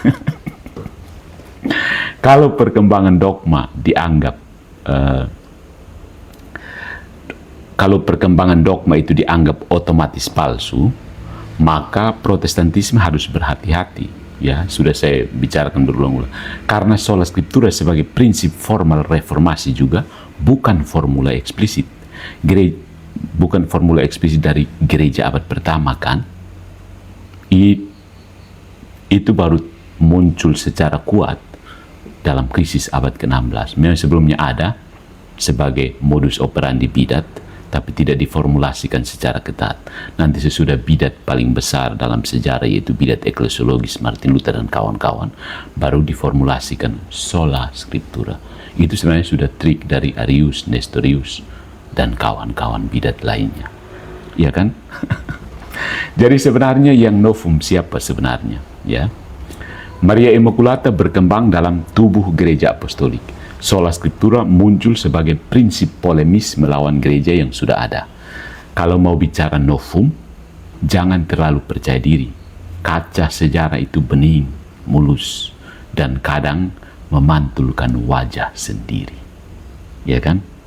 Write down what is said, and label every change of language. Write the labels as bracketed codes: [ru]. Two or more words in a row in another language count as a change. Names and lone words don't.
[id] Kalau perkembangan dogma dianggap kalau perkembangan dogma itu dianggap otomatis palsu, maka Protestantisme harus berhati-hati. Ya, sudah saya bicarakan berulang-ulang. Karena [la] sola scriptura [id] sebagai prinsip formal reformasi juga bukan formula eksplisit. Bukan formula eksplisit dari gereja abad pertama kan? Itu baru muncul secara kuat dalam krisis abad ke-16. Memang sebelumnya ada sebagai [la] modus operandi [id] bidat, tapi tidak diformulasikan secara ketat. Nanti sesudah bidat paling besar dalam sejarah, yaitu bidat eklesiologis Martin Luther dan kawan-kawan, baru diformulasikan [la] sola scriptura. [id] Itu sebenarnya sudah trik dari Arius, Nestorius, dan kawan-kawan bidat lainnya. Ya kan? Jadi sebenarnya yang novum siapa sebenarnya? Ya, Maria Immaculata berkembang dalam tubuh gereja apostolik. [la] Sola scriptura [id] muncul sebagai prinsip polemis melawan gereja yang sudah ada. Kalau mau bicara novum, jangan terlalu percaya diri. Kaca sejarah itu bening, mulus, dan kadang memantulkan wajah sendiri. Ya kan?